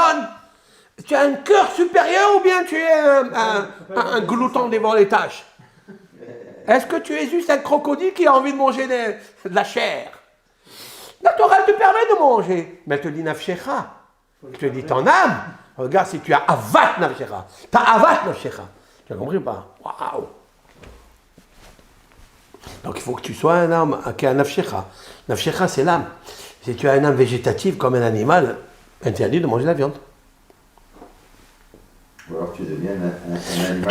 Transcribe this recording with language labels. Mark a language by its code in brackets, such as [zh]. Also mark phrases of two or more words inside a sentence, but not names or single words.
[fr] Tu as un cœur supérieur ou bien tu es un glouton devant les tâches? Est-ce que tu es juste un crocodile qui a envie de manger de la chair? La Torah te permet de manger, mais elle te dit nafshecha. Je te dis ton âme. Regarde si tu as [he] avat nafshecha. [fr] Tu as [he] avat nafshecha. [fr] Tu as compris ou pas? Waouh! Donc il faut que tu sois un âme qui a un nafshecha. Nafshecha, c'est l'âme. Si tu as une âme végétative comme un animal, interdit de manger de la viande. Ou alors tu deviens un animal.